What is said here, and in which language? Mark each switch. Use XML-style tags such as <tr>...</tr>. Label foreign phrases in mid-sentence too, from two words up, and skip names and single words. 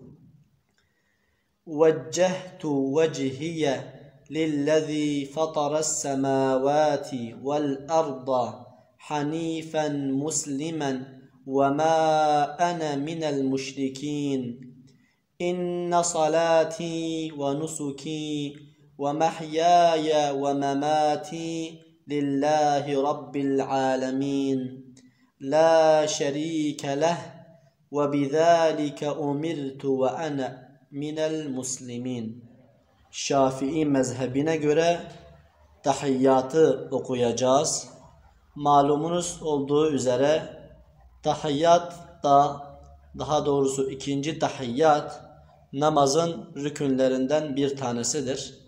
<ar>وجهت وجهي للذي فطر السماوات والأرض حنيفا مسلما وما أنا من المشركين. إن صلاتي ونسكي ومحياي ومماتي لله رب العالمين لا شريك له وبذلك أمرت وأنا من المسلمين.</ar> <tr>Şafii mezhebine göre tahiyyatı okuyacağız. Malumunuz olduğu üzere tahiyyat da, daha doğrusu ikinci tahiyyat namazın rükünlerinden bir tanesidir.</tr>